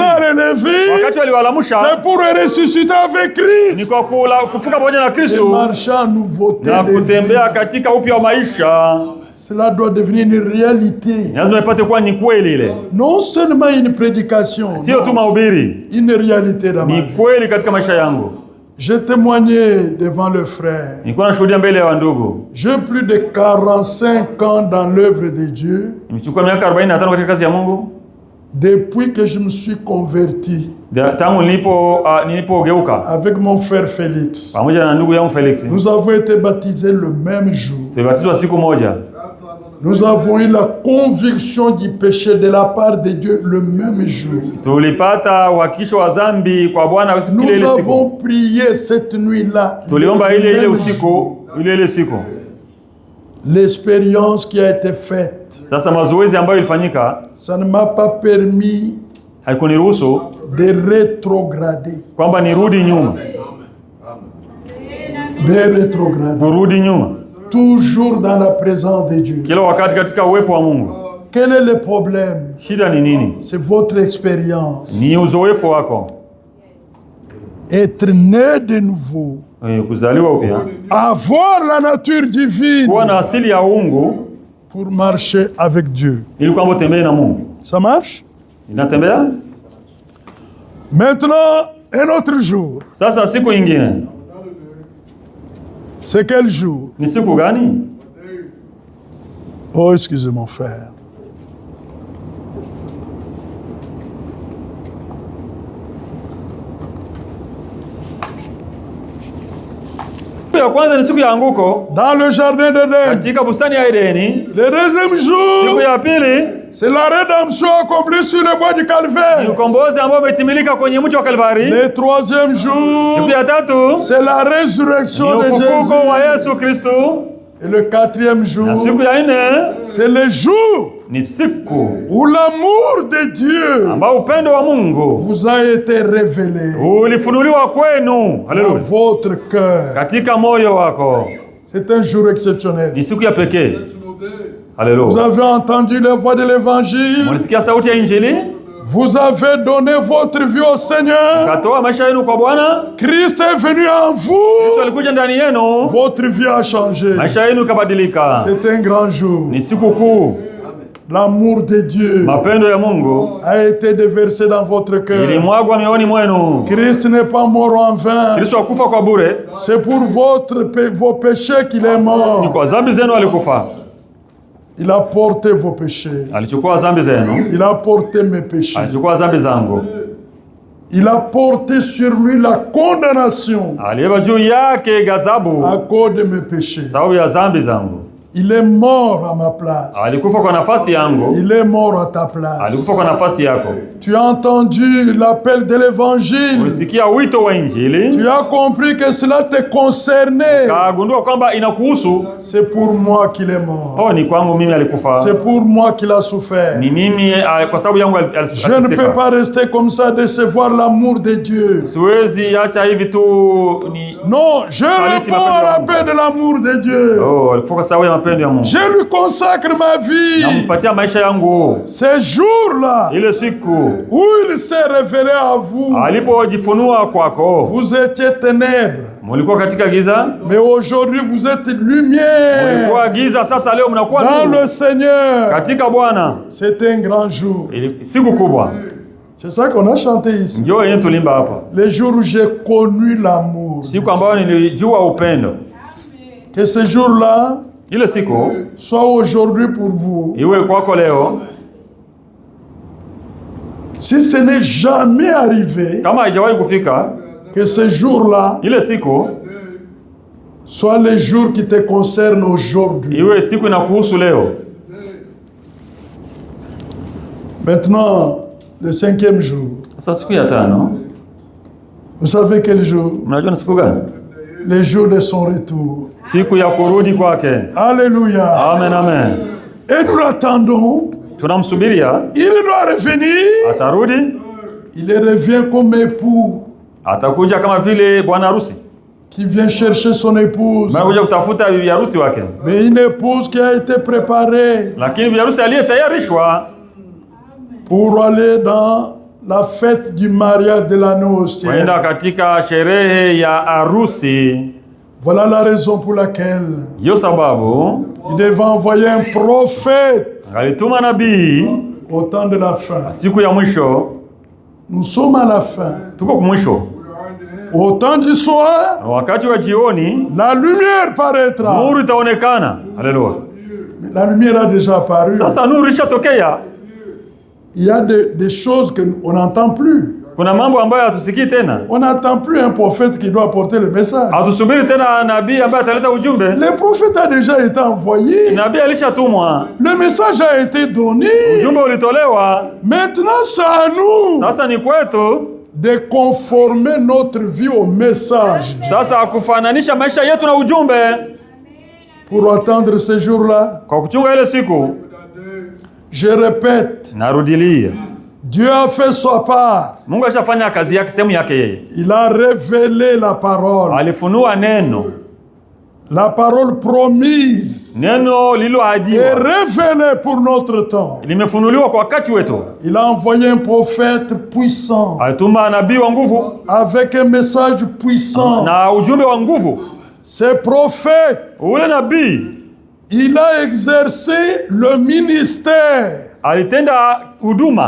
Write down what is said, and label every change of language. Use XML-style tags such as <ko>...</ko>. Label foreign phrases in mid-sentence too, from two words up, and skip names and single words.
<fr>Et quand vous a relevé,</fr> <sw>wakati waliwalamusha,</sw> <fr>c'est pour ressusciter avec Christ.</fr> <sw>Ni kwa kufufuka pamoja na Kristo. Na kutembea katika upya wa maisha.</sw> <fr>Cela doit devenir une réalité.</fr> <sw>Lazima ipate kuwa ni kweli ile.</sw> <fr>Non seulement une prédication.</fr> <sw>Sio tu mahubiri.</sw> <fr>Une réalité dans ma vie.</fr> <sw>Ni kweli katika maisha yangu.</sw> <fr>J'ai témoigné devant le frère.</fr> <sw>Nilikuwa nashuhudia mbele ya wandugu.</sw> <fr>J'ai plus de 45 ans dans l'œuvre de Dieu.</fr> <sw>Nimechukua miaka 45 katika kazi ya Mungu.</sw> <fr>Depuis que je me suis converti.</fr> <sw>Tangu nilipogeuka.</sw> <fr>Avec mon frère Félix.</fr> <sw>Pamoja na ndugu yangu Felix.</sw> <fr>Nous avons été baptisés le même jour.</fr> <sw>Tulibatizwa siku moja.</sw> <fr>Nous avons eu la conviction du péché de la part de Dieu le même jour.</fr> <sw>Tulipata uhakikisho wa dhambi kwa Bwana ile siku.</sw> <fr>Nous avons prié cette nuit-là.</fr> <sw>Tuliomba ile usiku, ile siku.</sw> <fr>L'expérience qui a été faite.</fr> <sw>Sasa mazoezi ambayo ilifanyika,</sw> <fr>ça ne m'a pas permis</fr> <sw>haikuniruhusu</sw> <fr>de rétrograder.</fr> <sw>Kwamba nirudi nyuma.</sw> <fr>De rétrograder.</fr> <sw>Kurudi nyuma.</sw> <fr>Toujours dans la présence de Dieu.</fr> <sw>Kila wakati katika uwepo wa Mungu.</sw> <fr>Quel est le problème?</fr> <sw>Shida ni nini?</sw> <fr>C'est votre expérience.</fr> <sw>Ni uzoefu wako.</sw> <fr>Être né de nouveau.</fr> <sw>Kuzaliwa upya.</sw> <fr>Avoir la nature divine.</fr> <sw>Kuwa na asili ya uungu.</sw> <fr>Pour marcher avec Dieu.</fr> <sw>Ili kwamba utembee na Mungu.</sw> <fr>Ça marche?</fr> <sw>Inatembea?</sw> <fr>Maintenant, un autre jour.</fr> <sw>Sasa siku nyingine.</sw> <fr>C'est quel jour?</fr> <sw>Ni siku gani?</sw> <fr>Oh, excusez mon frère.</fr> <sw>Ya kwanza ni siku ya anguko</sw> <fr>dans le jardin d'Éden.</fr> <sw>katika bustani ya Edeni.</sw> <fr>Le deuxième jour,</fr> <sw>Siku ya pili</sw> <fr>c'est la rédemption accomplie sur le bois du</fr> <sw>ni</sw> <fr>Calvaire.</fr> <sw>ukombozi ambao umetimilika kwenye mti wa Kalvari.</sw> <fr>Le troisième jour,</fr> <sw>Siku ya tatu</sw> <fr>c'est la résurrection</fr> <sw>ni</sw> <fr>de</fr> <sw>ufufuko wa</sw> <fr>Jésus.</fr> <sw>Yesu Kristo.</sw> <fr>Et le quatrième jour,</fr> <sw>Na siku ya nne</sw> <fr>c'est le jour</fr> <sw>ni siku</sw> <fr>où l'amour de Dieu</fr> <sw>ambao upendo wa Mungu</sw> <fr>vous a été révélé</fr> <sw>ulifunuliwa kwenu.</sw> <fr>dans</fr> <sw>Haleluya.</sw> <fr>votre cœur.</fr> <sw>Katika moyo wako.</sw> <fr>C'est un jour exceptionnel.</fr> <sw>Ni siku ya pekee.</sw> <fr>Vous</fr> <sw>Haleluya.</sw> <fr>avez entendu la voix de l'évangile.</fr> <sw>Mlisikia sauti ya Injili?</sw> <fr>Vous avez donné votre vie au Seigneur.</fr> <sw>Katoa maisha yenu kwa Bwana.</sw> <fr>Christ est venu en</fr> <sw>Yesu</sw> <fr>vous.</fr> <sw>alikuja ndani yenu.</sw> <fr>Votre vie a changé.</fr> <sw>Maisha yenu kabadilika.</sw> <fr>C'est un grand jour.</fr> <sw>Ni siku kuu.</sw> <fr>L'amour de Dieu</fr> <sw>Mapendo ya Mungu</sw> <fr>a été déversé dans votre cœur.</fr> <sw>ilimwagwa mioyoni mwenu.</sw> <fr>Christ n'est pas mort en vain.</fr> <sw>Kristo hakufa kwa bure.</sw> <fr>C'est pour vos péchés qu'il est</fr> <sw>Ni</sw> <fr>mort.</fr> <sw>kwa dhambi zenu alikufa.</sw> <fr>Il a porté vos péchés.</fr> <sw>Alichukua dhambi zenu.</sw> <fr>Il a porté mes péchés.</fr> <sw>Alichukua dhambi zangu.</sw> <fr>Il a porté sur lui la condamnation</fr> <sw>Alibeba juu yake ghadhabu</sw> <fr>à cause de mes péchés.</fr> <sw>sababu ya dhambi zangu.</sw> <fr>Il est mort à ma place.</fr> <sw>Alikufa kwa nafasi yangu.</sw> <fr>Il est mort à ta place.</fr> <sw>Alikufa kwa nafasi yako.</sw> <fr>Tu as entendu l'appel de l'évangile.</fr> <sw>Ulisikia wito wa Injili.</sw> <fr>Tu as compris que cela te concernait.</fr> <sw>Kagundua kwamba inakuhusu.</sw> <fr>C'est pour moi qu'il est mort.</fr> <sw>Oh, ni kwangu mimi alikufa.</sw> <fr>C'est pour moi qu'il a souffert.</fr> <sw>Ni mimi kwa sababu yangu</sw> <fr>Je ne peux pas rester comme ça, décevoir l'amour de Dieu.</fr> <sw>Siwezi acha hivi tu ni.</sw> <fr>Non, je réponds à l'appel de l'amour de Dieu.</fr> <sw>Oh, alikufa kwa sababu ya mapendo ya Mungu.</sw> <fr>Je lui consacre ma vie.</fr> <sw>Nampatia maisha yangu.</sw> <fr>Ces jours-là</fr> <sw>Ile siku</sw> <fr>où il s'est révélé à vous,</fr> <sw>alipojifunua kwako,</sw> <fr>vous étiez ténèbres,</fr> <sw>mulikuwa katika giza,</sw> <fr>mais aujourd'hui vous êtes lumière</fr> <sw>mulikuwa giza, sasa leo mnakuwa</sw> <fr>dans</fr> <sw>nuru</sw> <fr>le Seigneur.</fr> <sw>katika Bwana.</sw> <fr>C'est un grand jour.</fr> <sw>Siku kubwa.</sw> <fr>C'est ça qu'on a chanté ici.</fr> <sw>Ndio yenye tulimba hapa.</sw> <fr>Les jours où j'ai connu l'amour.</fr> <sw>Siku ambayo nilijua upendo.</sw> <fr>Que ce jour-là</fr> <sw>Ile siku</sw> <fr>soit aujourd'hui pour vous.</fr> <sw>iwe kwako leo.</sw> <fr>Si ce n'est jamais arrivé,</fr> <sw>Kama haijawahi kufika,</sw> <fr>que ce jour-là</fr> <sw>ile siku</sw> <fr>soit les jours qui te concernent aujourd'hui.</fr> <sw>iwe siku inakuhusu leo.</sw> <fr>Maintenant, le 5e jour.</fr> <sw>Sasa siku ya tano,</sw> <fr>Vous savez quel jour?</fr> <sw>mnajua ni siku gani?</sw> <fr>Le jour de son retour.</fr> <sw>Siku ya kurudi kwake.</sw> <fr>Alléluia.</fr> <sw>Amen, amen.</sw> <fr>Et nous l'attendons.</fr> <sw>Tunamsubiria,</sw> <fr>Il doit revenir.</fr> <sw>atarudi,</sw> <fr>Il revient comme époux</fr> <sw>atakuja kama vile bwana harusi.</sw> <fr>qui vient chercher son épouse.</fr> <sw>Anakuja kutafuta bibi harusi wake.</sw> <fr>Mais une épouse qui a été préparée</fr> <sw>Lakini bibi harusi aliyetayarishwa</sw> <fr>pour aller dans la fête du mariage de l'anneau au ciel.</fr> <sw>kwenda katika sherehe ya harusi.</sw> <fr>Voilà la raison pour laquelle</fr> <sw>Hiyo sababu</sw> <fr>il devait envoyer un prophète</fr> <sw>alituma nabii</sw> <fr>au temps de la fin.</fr> <sw>siku ya mwisho.</sw> <fr>Nous sommes à la fin.</fr> <sw>Tuko mwisho.</sw> <fr>Au temps du soir,</fr> <sw>Wakati wa jioni</sw> <fr>la lumière paraîtra.</fr> <sw>nuru itaonekana. Haleluya.</sw> <fr>Mais la lumière a déjà apparu.</fr> <sw>Sasa nuru ishatokea.</sw> <fr>Il y a des choses qu'on n'entend plus.</fr> <sw>Kuna mambo ambayo hatusikii tena.</sw> <fr>On n'attend plus un prophète qui doit apporter le message.</fr> <sw>Hatusubiri tena nabii ambaye ataleta ujumbe.</sw> <fr>Le prophète a déjà été envoyé.</fr> <sw>Nabii alishatumwa.</sw> <fr>Le message a été donné.</fr> <sw>Ujumbe ulitolewa.</sw> <fr>Maintenant, c'est à nous</fr> <sw>Sasa ni kwetu</sw> <fr>de conformer notre vie au message</fr> <sw>sasa kufananisha maisha yetu na ujumbe</sw> <fr>pour attendre ce jour-là.</fr> <sw>kwa kuchunga ile siku.</sw> <fr>Je répète,</fr> <sw>Narudilia,</sw> <fr>Dieu a fait sa part.</fr> <sw>Mungu alishafanya kazi yake, sehemu yake yeye.</sw> <fr>Il a révélé la parole.</fr> <sw>Alifunua neno,</sw> <fr>La parole promise</fr> <sw>neno</sw> <fr>est</fr> <sw>lililoahidiwa</sw> <fr>révélée pour notre temps.</fr> <sw>limefunuliwa kwa wakati wetu.</sw> <fr>Il a envoyé un prophète puissant</fr> <sw>Alituma nabii wa nguvu</sw> <fr>avec un message puissant.</fr> <sw>na ujumbe wa nguvu.</sw> <fr>Ce prophète,</fr> <sw>Ule nabii</sw> <fr>il a exercé le ministère</fr> <sw>alitenda huduma</sw>